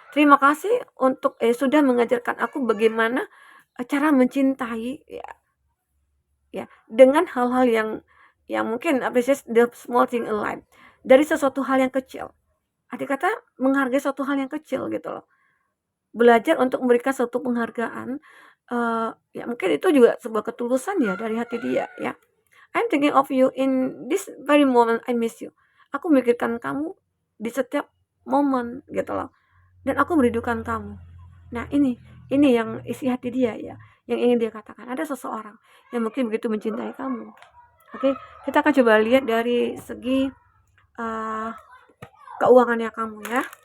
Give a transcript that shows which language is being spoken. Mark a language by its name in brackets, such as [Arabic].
[Indonesian] Terima kasih untuk sudah mengajarkan aku bagaimana cara mencintai ya dengan hal-hal yang mungkin [English] appreciate the small thing in life [Indonesian] dari sesuatu hal yang kecil. Arti kata menghargai suatu hal yang kecil gitu loh. Belajar untuk memberikan suatu penghargaan ya mungkin itu juga sebuah ketulusan ya dari hati dia ya. [English] I'm thinking of you in this very moment I miss you. [Indonesian] Aku memikirkan kamu di setiap momen gitu loh. Dan aku merindukan kamu. Nah, ini yang isi hati dia ya, yang ingin dia katakan. Ada seseorang yang mungkin begitu mencintai kamu. Oke, kita akan coba lihat dari segi keuangannya kamu ya.